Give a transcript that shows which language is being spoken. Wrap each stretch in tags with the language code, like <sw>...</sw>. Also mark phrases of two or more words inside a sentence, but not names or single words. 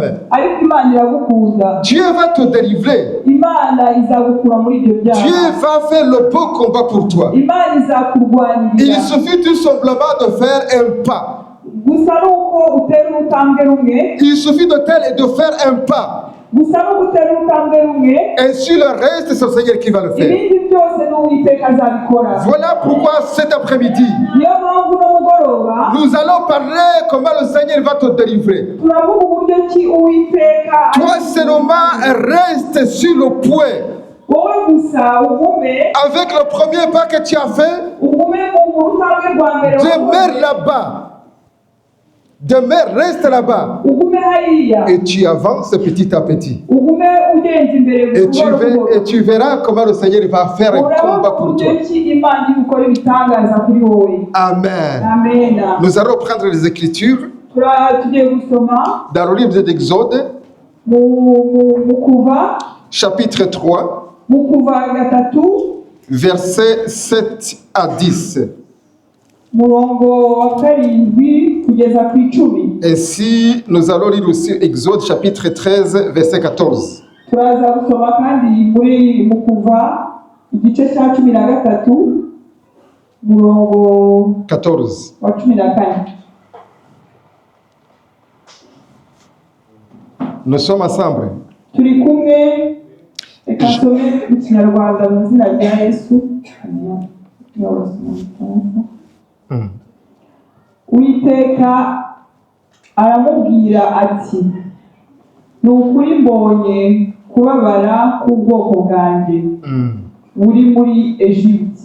<fr>Dieu va te délivrer. Dieu va faire le beau combat pour toi. Il suffit tout simplement de faire un pas. Il suffit de faire un pas.</fr> <rw>gusa no gutera urutambwe rumwe</rw> <fr>Et sur le reste, c'est le Seigneur qui va le faire.</fr> <rw>ibindi byose n'uwiteka azabikora.</rw> <fr>Voilà pourquoi cet après-midi,</fr> <rw>Niyo mpamvu no mugoroba</rw> <fr>nous allons parler comment le Seigneur va te délivrer.</fr> <rw>turavuga uburyo ki uwiteka</rw> <fr>Toi seulement reste sur le point.</fr> <rw>wowe gusa ugume</rw> <fr>Avec le premier pas que tu as fait,</fr> <rw>ugume mu rutambwe rwa mbere</rw> <fr>demeure là-bas. Demeure, reste là-bas.</fr> <rw>ugume hariya</rw> <fr>Et tu avances petit à petit.</fr> <rw>ugume ugenza imbere</rw> <fr>Et tu verras comment le Seigneur va faire un combat pour toi.</fr> <rw>uburyo ki imana iri gukora ibitangaza kuri wowe. Amen. Amena.</rw> <fr>Nous allons prendre les Écritures</fr> <rw>Tugiye gusoma</rw> <fr>dans le livre d'Exode,</fr> <rw>mu kuva</rw> <fr>chapitre 3,</fr> <rw>mu kuva gatatu</rw> <fr>versets 7 à 10.</fr> <rw>murongo wa karindwi kugeza ku icumi.</rw> <fr>Ainsi, nous allons lire aussi Exode, chapitre 13, verset 14.</fr> <rw>Turaza gusoma kandi mu kuva igice cya 13 murongo 14. wa 14.</rw> <fr>Nous sommes ensemble.</fr> <rw>Turi kumwe, reka nsome mu kinyarwanda mu izina rya Yesu. Uwiteka aramubwira ati ni ukuri mbonye kubabara k'ubwoko bwanjye buri muri Egiputa.</rw>